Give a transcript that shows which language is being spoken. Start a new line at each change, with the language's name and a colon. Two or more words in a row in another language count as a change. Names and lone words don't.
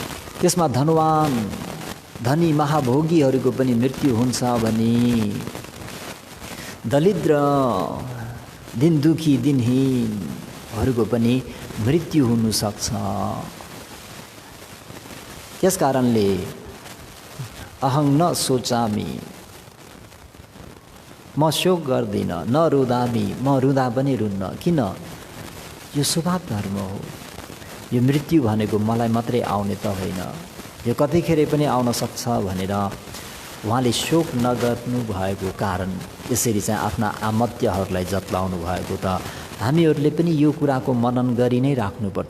Nepali: त्यसमा धनवान धनी महाभोगीहरूको पनि मृत्यु हुन्छ भने दरिद्र दिन दुखी दिनहीनहरूको पनि मृत्यु हुन सक्छ। त्यसकारणले
Sanskrit: अहं न सोचामि,
Nepali: म शोक गर्दिन,
Sanskrit: न रुदामि,
Nepali: म रुँदा पनि रुन्न। किन? यो स्वभाव धर्म हो। यो मृत्यु भनेको मलाई मात्रै आउने त होइन, यो कतिखेर पनि आउन सक्छ भनेर उहाँले शोक नगर्नु भएको कारण यसरी चाहिँ आफ्ना आमत्यहरूलाई जत्लाउनु भएको त हामीहरूले पनि यो कुराको मनन गरि नै राख्नुपर्छ।